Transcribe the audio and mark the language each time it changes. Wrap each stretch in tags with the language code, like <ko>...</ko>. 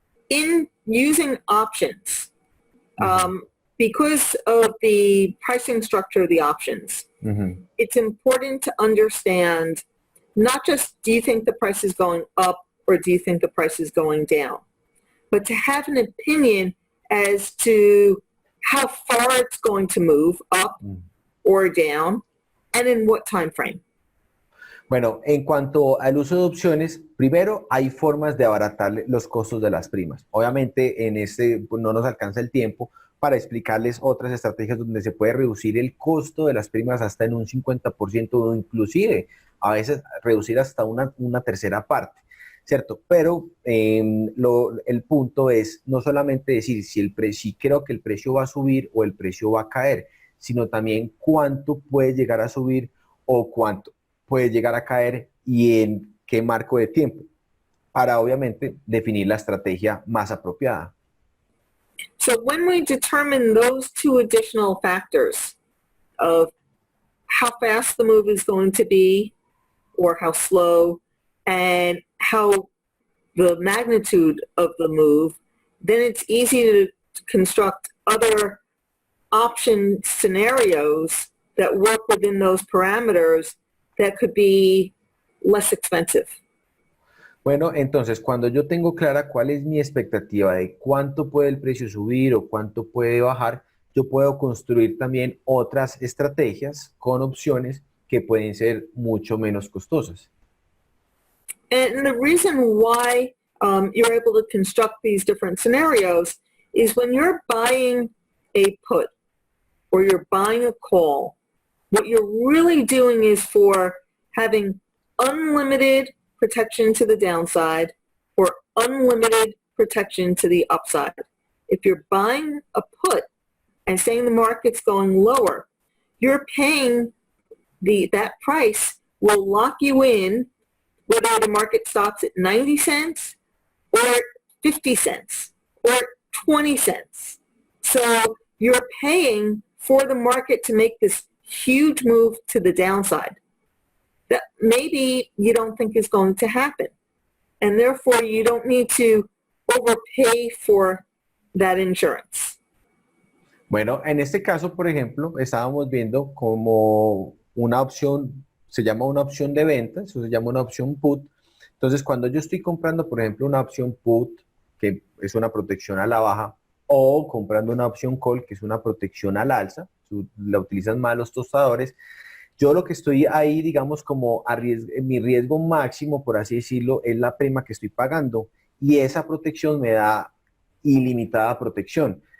<en>In using options, because of the pricing structure of the options, it's important to understand not just do you think the price is going up or do you think the price is going down, but to have an opinion as to how far it's going to move up or down and in what time frame.</en> <es>Bueno, en cuanto al uso de opciones, primero hay formas de abaratar los costos de las primas. Obviamente en pues, no nos alcanza el tiempo para explicarles otras estrategias donde se puede reducir el costo de las primas hasta en un 50% o inclusive a veces reducir hasta una tercera parte, ¿cierto? Pero el punto es no solamente decir si creo que el precio va a subir o el precio va a caer, sino también cuánto puede llegar a subir o cuánto puede llegar a caer y en qué marco de tiempo, para obviamente definir la estrategia más apropiada.</es> <en>So when we determine those two additional factors of how fast the move is going to be or how slow and how the magnitude of the move, then it's easy to construct other option scenarios that work within those parameters that could be less expensive.</en> <es>Bueno, entonces cuando yo tengo clara cuál es mi expectativa de cuánto puede el precio subir o cuánto puede bajar, yo puedo construir también otras estrategias con opciones que pueden ser mucho menos costosas.</es> <en>And the reason why you're able to construct these different scenarios is when you're buying a put or you're buying a call, what you're really doing is for having unlimited protection to the downside or unlimited protection to the upside. If you're buying a put and saying the market's going lower, you're paying that price will lock you in whether the market stops at 90 cents or 50 cents or 20 cents. So you're paying for the market to make this huge move to the downside that maybe you don't think is going to happen. And therefore you don't need to overpay for that insurance.</en> <es>Bueno, en este caso, por ejemplo, estábamos viendo como una opción, se llama una opción de venta, eso se llama una opción put. Entonces, cuando yo estoy comprando, por ejemplo, una opción put, que es una protección a la baja, o comprando una opción call, que es una protección al alza, la utilizan más los tostadores, yo lo que estoy ahí, digamos, como mi riesgo máximo, por así decirlo, es la prima que estoy pagando, y esa protección me da ilimitada protección.</es>